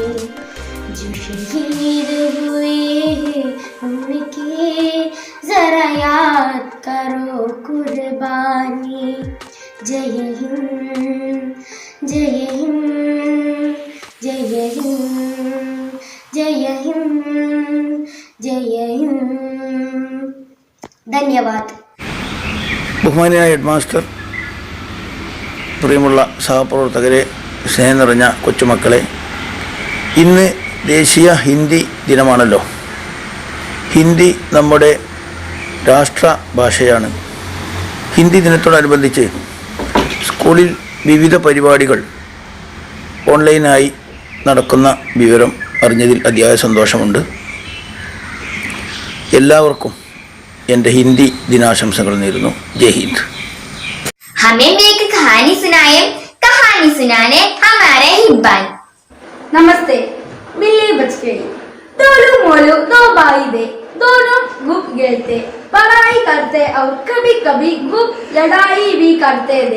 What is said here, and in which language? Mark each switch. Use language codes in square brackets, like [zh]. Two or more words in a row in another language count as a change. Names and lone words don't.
[hi] जो शहीद हुए उनके जरा याद करो कुर्बानी। जय हिंद, जय हिंद, जय हिंद, जय हिंद, जय हिंद। धन्यवाद। [ml] ബഹുമാനിയായ ഹെഡ് മാസ്റ്റർ, പ്രിയമുള്ള സഹപ്രവർത്തകരെ, സ്നേഹം നിറഞ്ഞ കൊച്ചുമക്കളെ, ഇന്ന് ദേശീയ ഹിന്ദി ദിനമാണല്ലോ. ഹിന്ദി നമ്മുടെ രാഷ്ട്ര ഭാഷയാണ്. ഹിന്ദി ദിനത്തോടനുബന്ധിച്ച് സ്കൂളിൽ വിവിധ പരിപാടികൾ ഓൺലൈനായി നടക്കുന്ന വിവരം അറിഞ്ഞതിൽ അതിയായ സന്തോഷമുണ്ട്. എല്ലാവർക്കും എൻ്റെ ഹിന്ദി ദിനാശംസകൾ നേരുന്നു. [hi] जय हिंद. हमें भी एक कहानी सुनाए, कहानी सुनाने हमारे हिब्बान। नमस्ते। बिल्ली बच गई। टोलू मोलू दो भाई थे, दोनों गुप खेलते, पढ़ाई करते और कभी कभी गुप लड़ाई भी करते थे।